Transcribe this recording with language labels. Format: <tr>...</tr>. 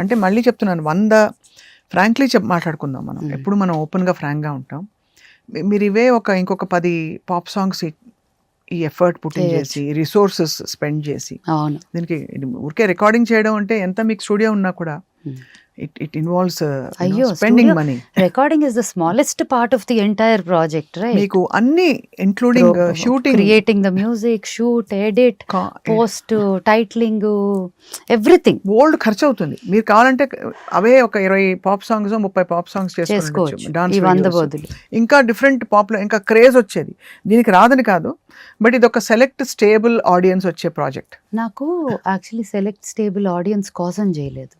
<te>అంటే మళ్ళీ చెప్తున్నాను, 100 ఫ్రాంక్లీ మాట్లాడుకుందాం మనం. ఎప్పుడు మనం ఓపెన్గా ఫ్రాంక్గా ఉంటాం. మీరు ఇవే ఇంకొక 10 పాప్ సాంగ్స్ ఈ ఎఫర్ట్ పుట్టింగ్ చేసి రిసోర్సెస్ స్పెండ్ చేసి అవును దీనికి ఊరికే రికార్డింగ్ చేయడం అంటే ఎంత మీకు స్టూడియో ఉన్నా కూడా</te> <en>it involves spending money. Recording is the smallest part of the entire project, right?</en> <te>మీకు అన్ని</te> <en>including shooting, creating the music, shoot, edit, post, titling, everything.</en> <te>Old ఖర్చు అవుతుంది. మీరు కావాలంటే అవే ఒక 20 పాప్ సాంగ్స్ 30 పాప్ సాంగ్స్ చేసుకోవచ్చు. డాన్స్ ఇంకా డిఫరెంట్ పాపులర్ ఇంకా క్రేజ్ వచ్చేది. దీనికి రాదని కాదు, బట్ ఇది ఒక సెలెక్ట్ స్టేబుల్ ఆడియన్స్ వచ్చే ప్రాజెక్ట్. నాకు యాక్చువల్లీ సెలెక్ట్ స్టేబుల్ ఆడియన్స్ కోసం చేయలేదు</te>